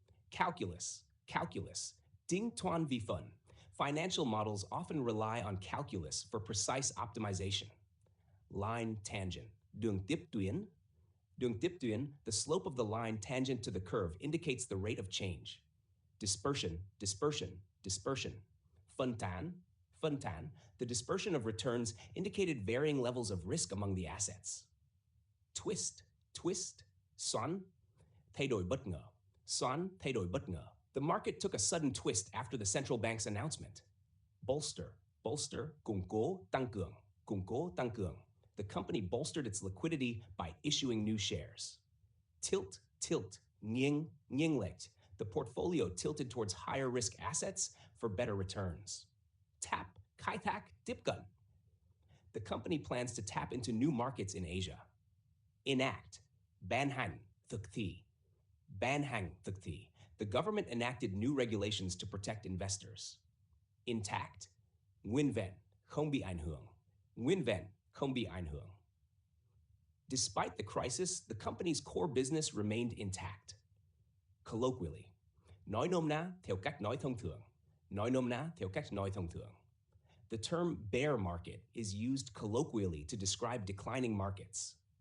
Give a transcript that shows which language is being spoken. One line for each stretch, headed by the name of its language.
English: Calculus.
Vietnamese: Tính toán vi phân.
English: Financial models often rely on calculus for precise optimization. Line tangent.
Vietnamese: Đường tiếp tuyến. Đường tiếp tuyến,
English: the slope of the line tangent to the curve indicates the rate of change. Dispersion, dispersion, dispersion. Phân tán, the dispersion of returns indicated varying levels of risk among the assets.
Vietnamese: Twist, xoắn, thay đổi bất ngờ. Xoắn, thay đổi bất ngờ.
English: The market took a sudden twist after the central bank's announcement.
Vietnamese: Bolster, củng cố, tăng cường.
English: The company bolstered its liquidity by issuing new shares. Tilt,
Vietnamese: nghiêng lệch.
English: The portfolio tilted towards higher risk assets for better returns. Tap,
Vietnamese: khai thác, tiếp cận.
English: The company plans to tap into new markets in Asia.
Vietnamese: Enact, ban hành, thực thi. Ban hành, thực thi.
English: The government enacted new regulations to protect investors.
Vietnamese: Intact, nguyên vẹn, không bị ảnh hưởng. Nguyên vẹn, không bị ảnh hưởng.
English: Despite the crisis, the company's core business remained intact.
Vietnamese: Colloquially, nói nôm na theo cách nói thông thường. Nói nôm na theo cách nói thông thường.
English: The term bear market is used colloquially to describe declining markets.